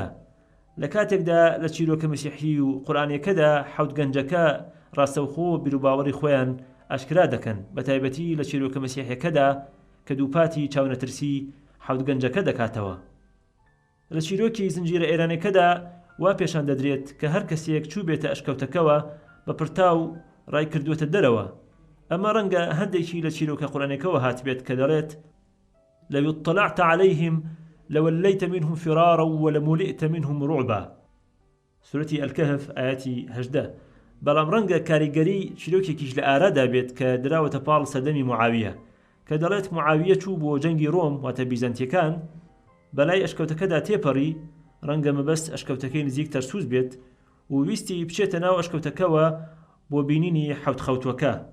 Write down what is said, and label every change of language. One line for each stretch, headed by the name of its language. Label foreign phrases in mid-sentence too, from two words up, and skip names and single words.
Central Kurdish: لە کاتێکدا لە چیرۆکە مەسیحی و قورئانیەکەدا حەوت گەنجەکە ڕاستەوخۆ بیرروباوەڕی خۆیان ئاشکرا دەکەن، بە تایبەتی لە چیرۆکە مەسیحیەکەدا کە دووپاتی چاونەترسی حەوت گەنجەکە دەکاتەوە. لە چیرۆکی زنجیرە ئێرانەکەدا وا پێشان دەدرێت کە هەر کەسێک چوو بێتە ئەشکەوتەکەوە بە پرتاو ڕای کردووەتە دەرەوە. ئەمە ڕەنگە هەندێکی لە چیرۆکە قورئانیەکەوە هات بێت کە دەڵێت
Arabic: لو اطلعت عليهم لوليت منهم فرارا ولملئت منهم رعبا.
Central Kurdish: سورەتی ئەلکەهف ئاەتی 18. بەڵام ڕەنگە کاریگەری چیرۆکێکیش لە ئارادا بێت کە دراوەتە پاڵ سەردەمی معاویە کە دەڵێت معاویە چوو بۆ جەنگی ڕۆم واتە بیزەنتیەکان بەلای ئەشکەوتەکەدا تێپەڕی. ڕەنگە مەبەست ئەشکەوتەکەی نزیک تەرسوس بێت و ویستی بچێتە ناو ئەشکەوتەکەوە بۆ بینینی حەوت خەوتوەکە.